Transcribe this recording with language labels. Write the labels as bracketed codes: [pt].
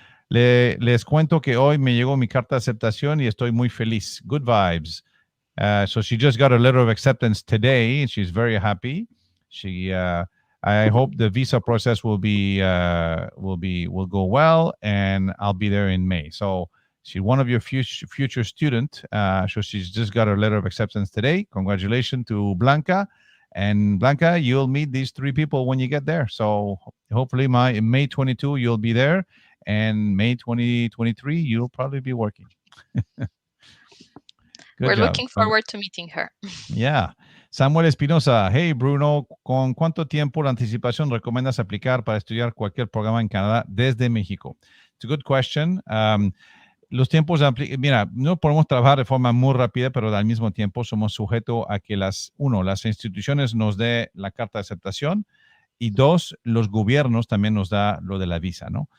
[es] Les cuento que hoy me llegó mi carta de aceptación y estoy muy feliz. [en] Good vibes. So she just got a letter of acceptance today, and she's very happy. I hope the visa process will go well, and I'll be there in May. So she's one of your future student. So she's just got her letter of acceptance today. Congratulations to Blanca. And Blanca, you'll meet these 3 people when you get there. So hopefully in May 22, you'll be there. And May 2023, you'll probably be working. We're looking forward to meeting her. Yeah. Samuel Espinosa. Hey, Bruno, [es] ¿con cuánto tiempo de anticipación recomiendas aplicar para estudiar cualquier programa en Canadá desde México? [en] It's a good question. [es] Los tiempos mira, no podemos trabajar de forma muy rápida, pero al mismo tiempo somos sujetos a que las instituciones nos dé la carta de aceptación, y 2, los gobiernos también nos da lo de la visa, ¿no?